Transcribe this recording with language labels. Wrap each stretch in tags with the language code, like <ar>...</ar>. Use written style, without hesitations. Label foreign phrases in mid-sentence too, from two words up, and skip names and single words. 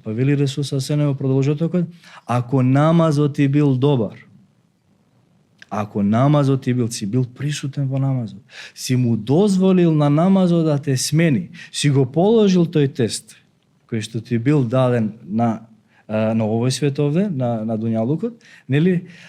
<mk>Па вели Расул</mk> <ar>صلى الله عليه وسلم</ar> <mk>во продолжетокот, ако намазот ти бил добар, Ако намазот ти бил, си бил присутен во намазот, си му дозволил на намазот да те смени, си го положил тој тест, кој што ти бил даден на овој свет овде, на дуњалукот, нели?</mk>